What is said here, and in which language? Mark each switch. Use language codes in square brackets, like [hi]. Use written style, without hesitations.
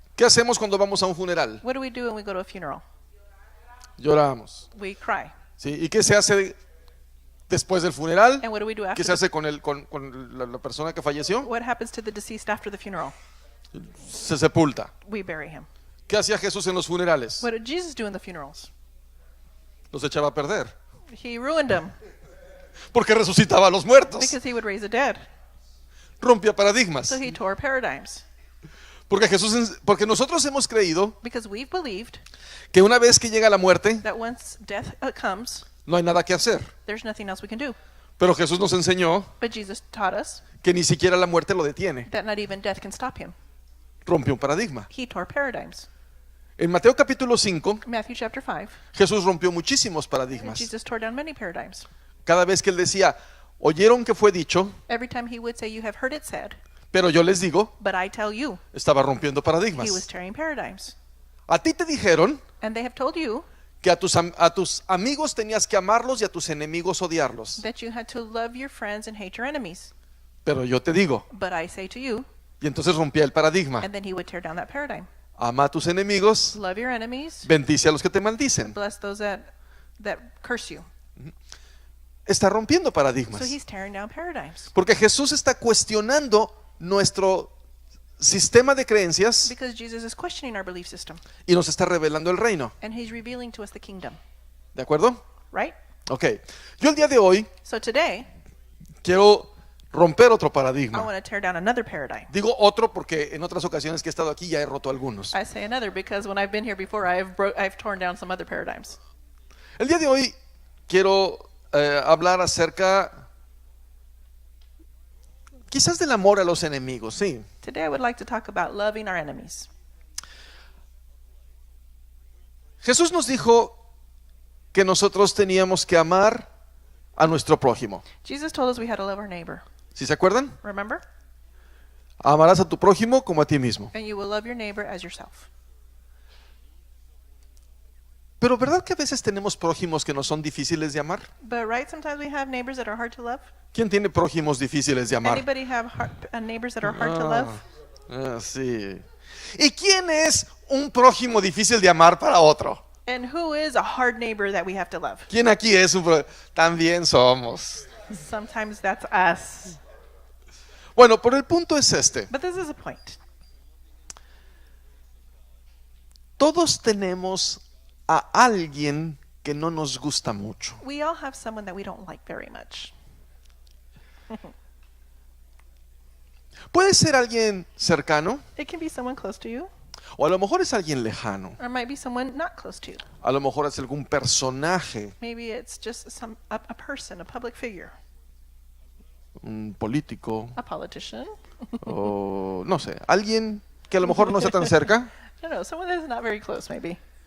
[es] ¿qué hacemos cuando vamos a un funeral? [en] what do we do when we go to a funeral? [es] Lloramos. [en] We cry. [es] ¿Sí? ¿Y qué se hace después del funeral? [en] And what do we do [es] ¿Qué [en] after? [es] se hace con la persona que falleció? [en] What happens to the deceased after the funeral? [es] Se sepulta. [en] We bury him. [es] ¿Qué hacía Jesús en los funerales? [en] What did Jesus do in the funerals? [es] Los echaba a perder. [en] He ruined them [es] Porque resucitaba a los muertos. [en] because he would raise the dead. [es] Rompía paradigmas. [en] So he tore paradigms. [es] Porque nosotros hemos creído [en] Because we've believed [es] que una vez que llega la muerte, [en] that once death comes, [es] no hay nada que hacer. [en] there's nothing else we can do. [es] Pero Jesús nos enseñó [en] But Jesus taught us [es] que ni siquiera la muerte lo detiene. [en] that not even death can stop him. [es] Rompió un paradigma. [en] He tore paradigms. [es] En Mateo capítulo 5, [en] Matthew chapter 5, [es] Jesús rompió muchísimos paradigmas. [en] Jesus tore down many paradigms. [es] Cada vez que él decía, oyeron que fue dicho, [en] Every time he would say, you have heard it said, [es] pero yo les digo, [en] but I tell you, [es] estaba rompiendo [en] he was [es] paradigmas. [en] tearing paradigms. [es] A ti te dijeron [en] And they have told you [es] que a tus amigos tenías que amarlos y a tus enemigos odiarlos. [en] that you had to love your friends and hate your enemies. [es] Pero yo te digo, [en] But I say to you, [es] y entonces rompía el paradigma. [en] and then he would tear down that paradigm. [es] Ama a tus enemigos, [en] Love your enemies, [es] bendice a los que te maldicen. [en] bless those that curse you. [es] Está rompiendo [en] So [es] paradigmas. [en] he's tearing down paradigms. [es] Porque Jesús está cuestionando nuestro sistema de creencias [en] Because Jesus is questioning our belief system. [es] y nos está revelando el reino. [en] And he's revealing to us the kingdom. [es] ¿De acuerdo? [en] Right? [es] Ok. Yo el día de hoy [en] So today, [es] quiero romper otro [en] I [es] paradigma. [en] want to tear down another paradigm. [es] Digo otro porque en otras ocasiones que he estado aquí ya he roto algunos. [en] I say another because when I've been here before, I've torn down some other paradigms. [es] El día de hoy quiero hablar acerca quizás del amor a los enemigos, sí. [en] Today I would like to talk about loving our enemies. [es] Jesús nos dijo que nosotros teníamos que amar a nuestro prójimo. [en] Jesus told us we had to love our neighbor. [es] ¿Sí se acuerdan? [en] Remember? [es] Amarás a tu prójimo como a ti mismo. [en] And you will love your neighbor as yourself. [es] Pero ¿verdad que a veces tenemos prójimos que no son difíciles de amar? [en] But right, sometimes we have neighbors that are hard to love. [es] ¿Quién tiene prójimos difíciles de amar? [en] Anybody have neighbors that are hard to love? [es] Sí. ¿Y quién es un prójimo difícil de amar para otro? [en] And who is a hard neighbor that we have to love? [es] ¿Quién aquí es un También somos. [en] Sometimes that's us. [es] Bueno, pero el punto es este. [en] But this is a point. [es] Todos tenemos a alguien que no nos gusta mucho. [en] We all have someone that we don't like very much. [es] Puede ser alguien cercano, [en] It can be someone close to you, [es] o a lo mejor es alguien lejano. [en] or it might be someone not close to you. [es] A lo mejor es algún personaje, [en] Maybe it's just a person, a public figure, [es] un político, [en] a politician. [es] o no sé, alguien que a lo mejor no está tan cerca, [en] I don't know, someone that's not very close maybe.